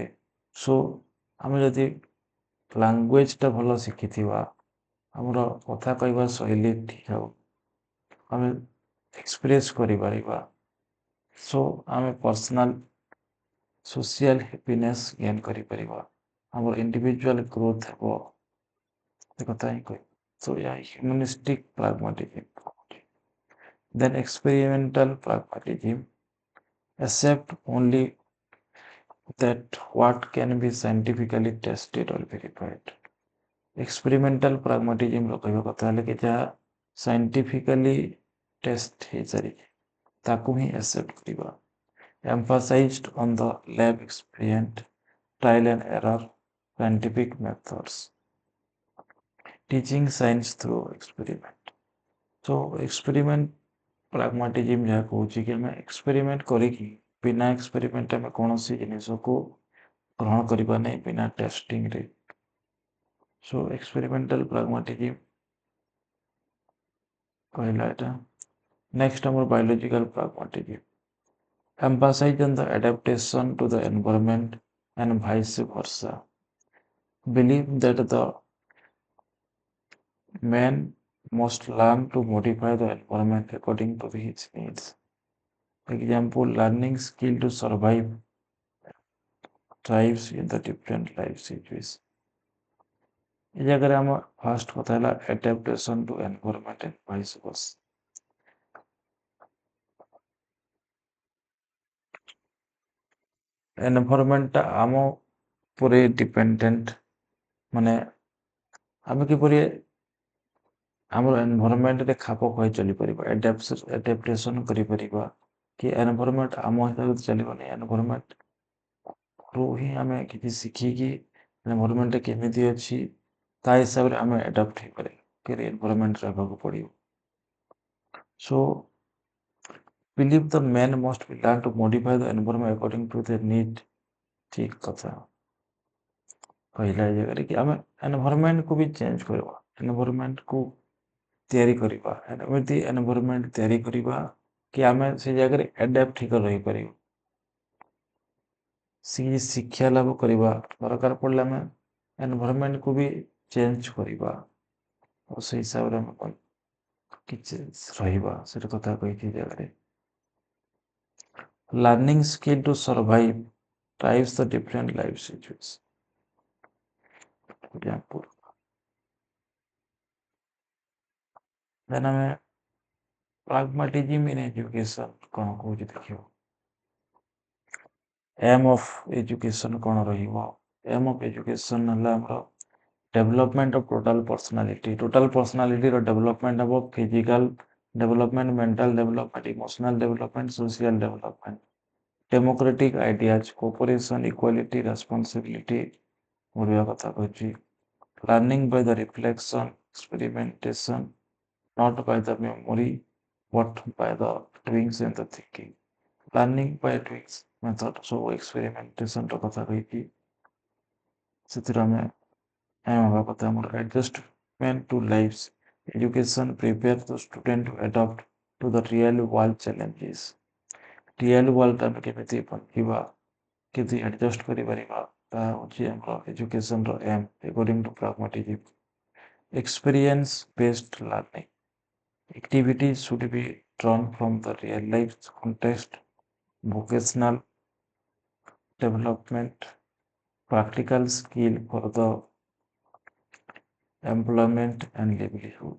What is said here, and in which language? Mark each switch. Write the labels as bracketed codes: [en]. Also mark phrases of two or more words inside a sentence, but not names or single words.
[or] ସୋ ଆମେ ଯଦି ଲାଙ୍ଗୁଏଜଟା ଭଲ ଶିଖିଥିବା, ଆମର କଥା କହିବା ଶୈଳୀ ଠିକ୍ ହେବ, ଆମେ ଏକ୍ସପ୍ରେସ୍ କରିପାରିବା। ସୋ ଆମେ [en] personal social happiness gain [or] କରିପାରିବା, ଆମର [en] individual growth [or] ହେବ, ସେ କଥା ହିଁ କହିବି। [en] ସୋ ଏହା humanistic pragmatism. Then experimental pragmatism accept only that what can be scientifically tested or verified. Experimental pragmatism [or] ର କହିବା କଥା ହେଲେ କି ଯାହା [en] scientifically test [or] ହେଇସାରିଛି ତାକୁ ହିଁ accept କରିବା। [en] Emphasized on the lab experiment, trial and error, scientific methods. Teaching science through experiment. So experiment pragmatism [or] ଯାହା କହୁଛି କି ଆମେ ଏକ୍ସପେରିମେଣ୍ଟ କରିକି, ବିନା ଏକ୍ସପେରିମେଣ୍ଟ ଆମେ କୌଣସି ଜିନିଷକୁ ଗ୍ରହଣ କରିବା ନାହିଁ ବିନା ଟେଷ୍ଟିଂରେ। [en] so experimental pragmatism [or] କହିଲା ଏଟା। [en] ନେକ୍ସଟ ଆମର biological pragmatism emphasize on the adaptation to the environment and vice versa. Believe that the man must learn to modify the environment according to his needs. Example, learning skill to survive thrives in the different life situations. [or] ଏ ଜାଗାରେ ଆମ ଫାଷ୍ଟ କଥା ହେଲା [en] adaptation to environment and vice versa. [or] ଏନଭାରମେଣ୍ଟଟା ଆମ ଉପରେ ଡିପେଣ୍ଡେଣ୍ଟ, ମାନେ ଆମେ କିପରି ଆମର ଏନଭାରମେଣ୍ଟରେ ଖାପ ଖୁଆଇ ଚଳିପାରିବା, ଆଡାପ୍ଟେସନ୍ କରିପାରିବା କି ଏନଭାରମେଣ୍ଟ ଆମ ହିସାବରେ ଚାଲିବନି, ଏନଭାରମେଣ୍ଟରୁ ହିଁ ଆମେ କିଛି ଶିଖିକି ଏନଭାରମେଣ୍ଟ କେମିତି ଅଛି ତା ହିସାବରେ ଆମେ ଆଡାପ୍ଟ ହେଇପାରିବା, କି ଏନଭାରମେଣ୍ଟରେ ରହିବାକୁ ପଡ଼ିବ। [en] ସୋ believe the man must be learn to modify the environment according to their need. [or] ଠିକ କଥା। କହିଲା ଏ ଜାଗାରେ କି ଆମେ ଏନଭାରमेଣ୍ଟକୁ ବି ଚେଞ୍ଜ କରିବା, ଏନଭାରमेଣ୍ଟକୁ ତିଆରି କରିବା, ଏମିତି ଏନଭାରମେଣ୍ଟ ତିଆରି କରିବା କି ଆମେ ସେ ଜାଗାରେ ଆଡାପ୍ଟ ହେଇକି ରହିପାରିବୁ। ଶିକ୍ଷା ଲାଭ କରିବା ଦରକାର ପଡ଼ିଲେ ଆମେ ଏନଭାରମେଣ୍ଟକୁ ବି ଚେଞ୍ଜ କରିବା ଆଉ ସେଇ ହିସାବରେ ଆମେ କିଛି ରହିବା, ସେଟା କଥା କହିଛି ଜାଗାରେ। [en] Learning skill to survive drives the different life situations. Example. Then ଆମେ pragmatism in education [or] କ'ଣ କହୁଛି ଦେଖିବ। [en] aim of education [or] କ'ଣ ରହିବ? [en] aim of education [or] ହେଲା ଆମର [en] development of total personality ର development ହେବ physical development, mental development, emotional development, social development, democratic ideas, cooperation, equality, responsibility [or] ବଢ଼ିବା କଥା କହିଛି। [en] Learning by the reflection, experimentation, not by the memory, but by the doings and the thinking. Learning by doing method, so experimentation [or] ର କଥା କହିଛି। ସେଥିରେ ଆମେ ହେବା କଥା ଆମର [en] adjustment to lives. Education prepares the student to adapt to the real world challenges. Real world [or] ଆମେ କେମିତି ବଞ୍ଚିବା, କେମିତି adjust କରିପାରିବା, ତାହା ହେଉଛି ଆମର educationର [en] aim according to pragmatism. Experience-based learning. Activities should be drawn from the real life context, vocational development, practical skill for the employment and livelihood.